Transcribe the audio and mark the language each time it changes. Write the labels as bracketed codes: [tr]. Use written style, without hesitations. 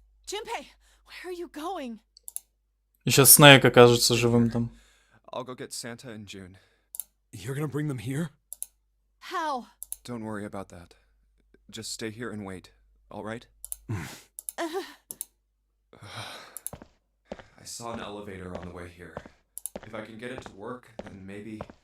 [en] Junpei, where are you going? [ru] И сейчас Снейк окажется живым там. [en] I'll go get Santa and June. You're gonna bring them here? How? Don't worry about that. Just stay here and wait, alright? I saw an elevator on the way here. If I can get it to work, then maybe...